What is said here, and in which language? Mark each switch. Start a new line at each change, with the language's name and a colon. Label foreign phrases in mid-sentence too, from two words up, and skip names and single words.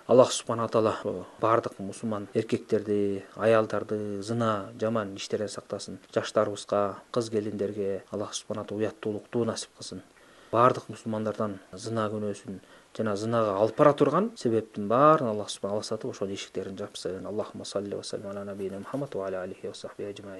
Kyrgyz: Аллах субхана таала бардык мусулман эркектерди, аялдарды зына жаман иштерден сактасын. Жаштарыбызга, кыз келиндерге Аллах субхана таала уяттуулукту насип кылсын. Бардык мусулмандардан зына күнөөсүн жана зынага алып бара турган себептин баарын Аллах субхана таала ошол эшиктерин жапсын.
Arabic: اللهم صل وسلم على نبينا محمد وعلى آله وصحبه أجمعين.